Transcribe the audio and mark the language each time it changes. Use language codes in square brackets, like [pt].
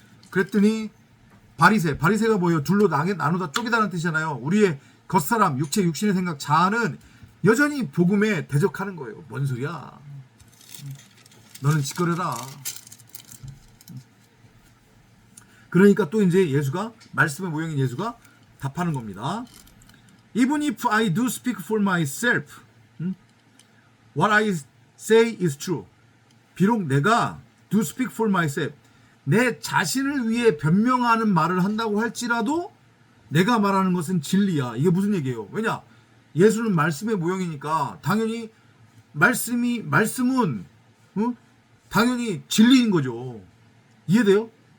[ko] 그랬더니 바리새가 뭐예요? 둘로 나누다 쪼개다는 뜻이잖아요. 우리의 겉사람, 육체, 육신의 생각, 자아는 여전히 복음에 대적하는 거예요. 뭔 소리야? 너는 짓거려라. 그러니까 또 이제 예수가, 말씀의 모형인 예수가 답하는 겁니다. [en] Even if I do speak for myself, what I say is true. [ko] 비록 내가 [en] do speak for myself, [ko] 내 자신을 위해 변명하는 말을 한다고 할지라도 내가 말하는 것은 진리야. 이게 무슨 얘기예요? 왜냐? 예수는 말씀의 모형이니까 당연히 말씀은 당연히 진리인 거죠. 이해돼요?